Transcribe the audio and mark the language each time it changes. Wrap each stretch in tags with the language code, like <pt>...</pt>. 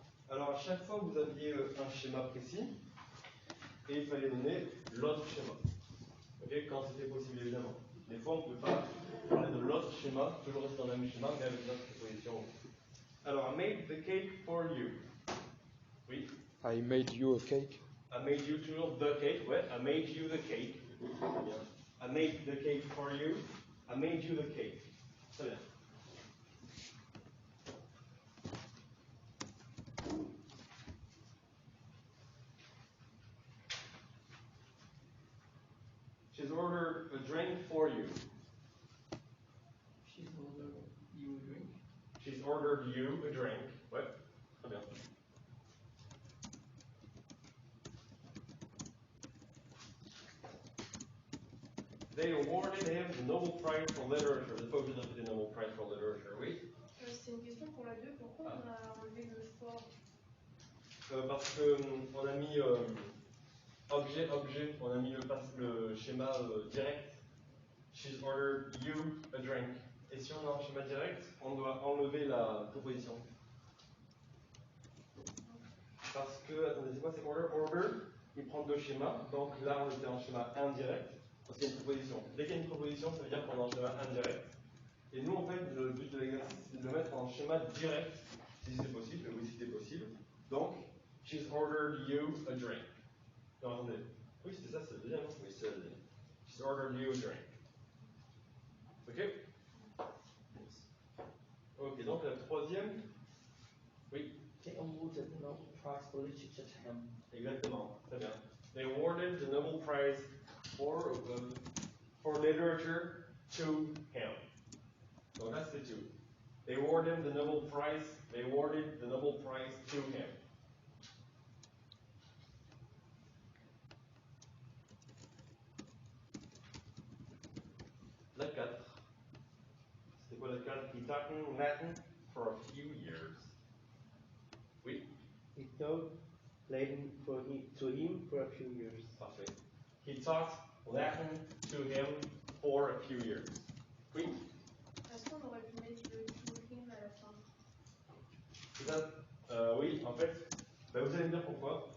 <fr>Alors, à chaque fois, vous aviez un schéma précis et il fallait donner l'autre schéma. Ok? Quand c'était possible, évidemment. Des fois, on ne pouvait pas parler de l'autre schéma, toujours rester dans le même schéma, mais avec une autre proposition.</fr> <en>Alors, I made the cake for you.</en> <fr>Oui?</fr> <en>I made you a cake. I made you toujours the cake, ouais. I made you the cake.</en> <fr>Très bien.</fr> <en>I made the cake for you. I made you the cake.</en> <fr>Très bien.</fr> <en>Chez ordered a drink for you. She's ordered you a drink. She's ordered you a drink.</en> <fr>Ouais, très bien.</fr> <en>They awarded him the Nobel Prize for Literature.</en> <fr>Vous n'êtes pas obligé de répéter Nobel Prize for Literature, oui? C'est une question pour la 2. Pourquoi on a enlevé le fort? Parce que on a mis objet, on a mis le schéma direct.</fr> <en>She's ordered you a drink.</en> <fr>Et si on a un schéma direct, on doit enlever la proposition. Parce que, attendez, c'est quoi, c'est order, il prend deux schémas, donc là on était en schéma indirect, parce qu'il y a une proposition. Dès qu'il y a une proposition, ça veut dire qu'on est en schéma indirect. Et nous, en fait, le but de l'exercice, c'est de le mettre en schéma direct, si c'est possible, oui, si c'est possible.</fr> <en>Donc, she's ordered you a drink.</en> <fr>Non, attendez. Oui, c'était ça, c'est le deuxième. Oui, c'est le deuxième.</fr> <en>She's ordered you a drink.</en> <fr>Ok? Ok, donc la troisième. Oui.</fr> <en>They awarded the Nobel Prize for Literature to him.</en> <fr>Exactement. Très bien.</fr> <en>They awarded the Nobel Prize for literature to him. So that's the two. They awarded the Nobel Prize. They awarded the Nobel Prize to him.</en> <fr>La 4. C'était quoi la 4?</fr> <en>He taught Latin for a few years.</en> <fr>Oui.</fr> <en>He taught Latin to him for a few years.</en> <fr>Parfait.</fr> <en>He taught Latin to him for a few years.</en> <fr>Oui. Est-ce qu'on aurait pu mettre le to him à la fin? C'est ça. Oui, en fait, vous allez me dire pourquoi.</fr>